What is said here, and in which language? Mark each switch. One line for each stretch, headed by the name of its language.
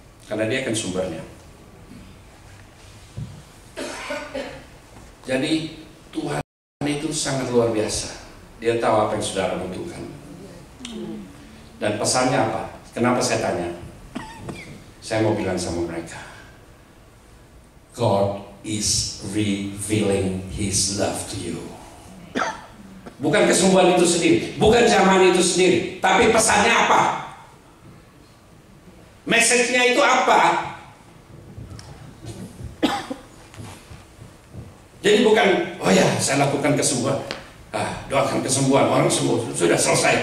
Indonesian: Karena dia kan sumbernya. Jadi Tuhan itu sangat luar biasa. Dia tahu apa yang saudara butuhkan. Dan pesannya apa? Kenapa saya tanya? Saya mau bilang sama mereka,
English: God is revealing His love to you.
Indonesian: Bukan kesembuhan itu sendiri, bukan zaman itu sendiri, tapi pesannya apa? Message-nya itu apa? Jadi bukan, oh ya, saya lakukan kesembuhan, doakan kesembuhan, orang sembuh, sudah selesai.